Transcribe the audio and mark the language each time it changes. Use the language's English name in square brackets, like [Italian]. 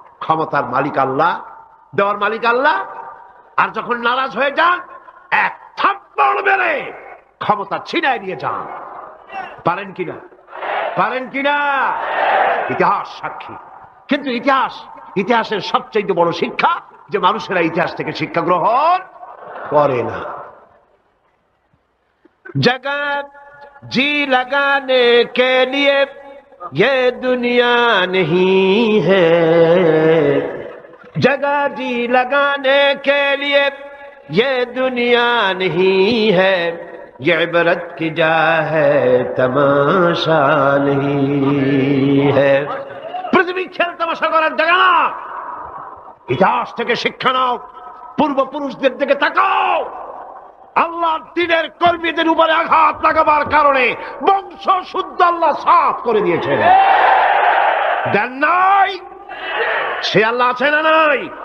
[Bangla] ক্ষমতার মালিক আল্লাহ, দেওয়ার মালিক আল্লাহ। আর যখন নারাজ হয়ে যান, এক থাপ্পড় মেরে ক্ষমতা ছিনায় নিয়ে যান। পারেন কিনা? পারেন কিনা? ইতিহাস সাক্ষী। কিন্তু ইতিহাসের সবচেয়ে বড় শিক্ষা যে মানুষেরা ইতিহাস থেকে শিক্ষা গ্রহণ করে না। [Hindi] जगत जी लगाने के लिए ये दुनिया नहीं है, जगह जी लगाने के लिए ये दुनिया नहीं है, ये इबरत की जा है तमाशा नहीं है। [Bangla] पृथ्वी खेल तमाशा করার জায়গা না। ইতিহাস থেকে শিক্ষা নাও, পূর্বপুরুষদের দিকে তাকাও। আল্লাহ দ্বীনের কর্মীদের উপরে আঘাত লাগাবার কারণে বংশ শুদ্ধ আল্লাহ সাফ করে দিয়েছেন। দেন নাই? সে আল্লাহ আছে না নাই?